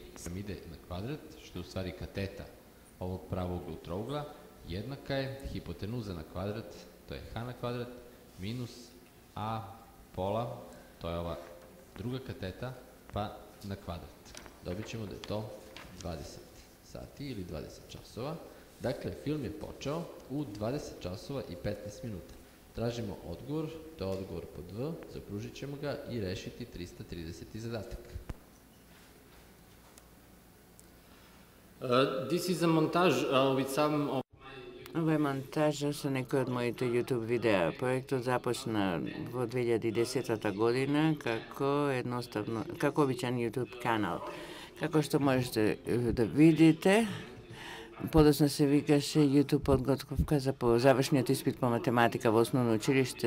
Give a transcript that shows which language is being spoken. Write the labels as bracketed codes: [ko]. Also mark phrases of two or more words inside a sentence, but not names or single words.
[sr] Sam ide na kvadrat, što je u stvari kateta ovog pravouglog trougla, jednaka je hipotenuza na kvadrat, to je h na kvadrat, minus a pola, to je ova druga kateta, pa na kvadrat. Dobit ćemo da je to 20 sati ili 20 časova. Dakle, film je počeo u 20 časova i 15 minuta. Tražimo odgovor, to je odgovor pod V, zakružit ćemo ga i rešiti 330. zadatak. [en] This is a montage with some of [sr] Ovo je montaža sa nekoj od mojih YouTube videa. [mk] Projektот започна во 2010 година како обичан YouTube канал. Како што можете да видите, подоцна се викаше YouTube подготовка за завршниот испит по математика во основно училиште.